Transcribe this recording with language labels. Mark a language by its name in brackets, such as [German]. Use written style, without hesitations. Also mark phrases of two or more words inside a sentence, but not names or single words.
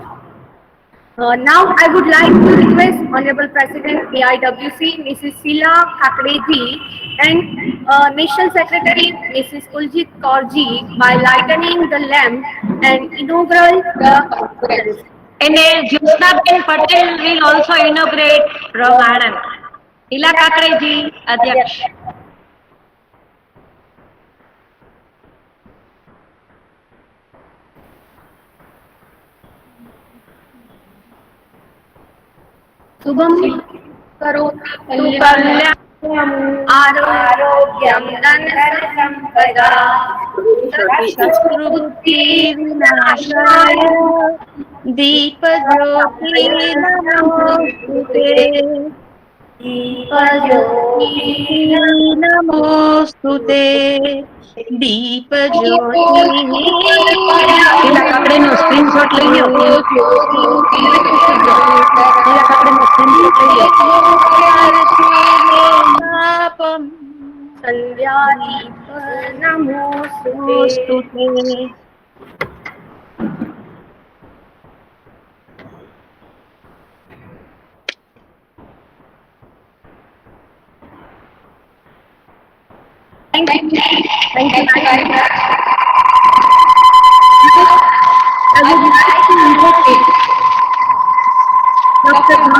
[English] Now, I would like to request Honorable President AIWC, Mrs. Sheila Thakreji, and National Secretary Mrs. Kuljit Kaurji by lighting the lamp and inaugural the conference. And Jyotsnaben Patel will also inaugurate from Anand. Sheila Thakreji, Adhyaksh. [Sanskrit] शुभम करोति कल्याणम् आरोग्यं धनसम्पदा शत्रुबुद्धिविनाशाय दीपज्योति नमोस्तुते दीपज्योति नमोस्तुते दीपज्योति [Gujarati] પેલા કાકડીનો સ્ક્રીનશોટ લઈ લો પેલા કાકડીનો સ્ક્રીનશોટ લઈ લો संध्यादीप नमोस्तुते [English] Thank you. Thank you very much. I would like to invite Dr.